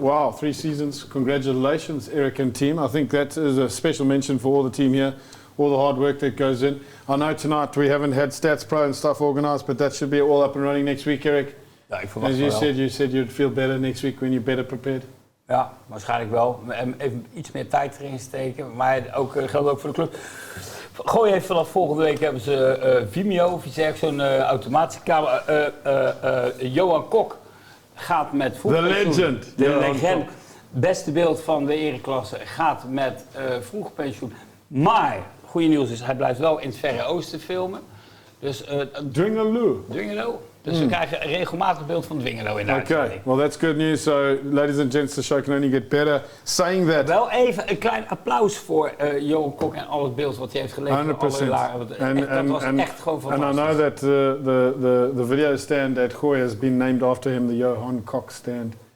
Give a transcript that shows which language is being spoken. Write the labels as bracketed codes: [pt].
[en] Wow, 3 seasons. Congratulations, Eric and team. I think that is a special mention for all the team here, all the hard work that goes in. I know tonight we haven't had Stats Pro and stuff organised, but that should be all up and running next week, Eric. [nl] Ja, ik verwacht [en] As you said you'd feel better next week when you're better prepared. [nl] Ja, waarschijnlijk wel. Even iets meer tijd erin steken, maar geldt ook voor de club. Gooi heeft vanaf volgende week hebben ze Vimeo, of iets ergens, zo'n automatische camera. Johan Kok gaat met vroegpensioen. [en] The legend. [nl] De legend. Beste beeld van de ereklasse gaat met vroegpensioen. Maar, goede nieuws is, hij blijft wel in het Verre Oosten filmen. Dus Dwingelo. Dus we krijgen een regelmatig beeld van Dwingelo in de uitzending. [en] Okay, well that's good news. So, ladies and gents, the show can only get better. Saying that... [nl] Wel even een klein applaus voor Johan Kok en al het beeld wat hij heeft geleverd. 100%. Dat was echt gewoon fantastisch. [en] And I know that the video stand at Gooi has been named after him, the Johan Kok stand.